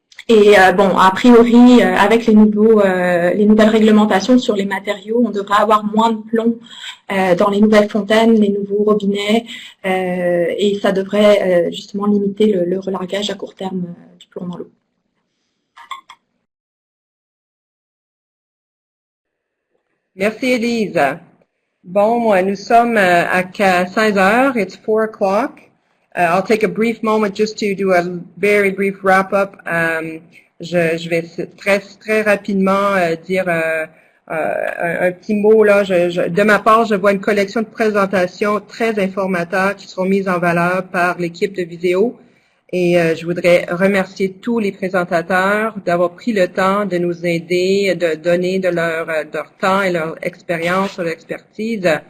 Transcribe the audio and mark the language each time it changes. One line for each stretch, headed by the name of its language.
French: Et bon, a priori, avec les nouvelles réglementations sur les matériaux, on devrait avoir moins de plomb dans les nouvelles fontaines, les nouveaux robinets, et ça devrait justement limiter le relargage à court terme du plomb dans l'eau. Merci, Elise. Bon, nous sommes à 16 heures.
English: It's 4 o'clock. I'll take a brief moment just to do a very brief wrap-up.
French: Je vais très rapidement dire un petit mot. Là. De ma part, je vois une collection de présentations très informateurs qui seront mises en valeur par l'équipe de VisezEau. Et je voudrais remercier tous les présentateurs d'avoir pris le temps de nous aider, de donner de leur temps et leur expérience, leur expertise.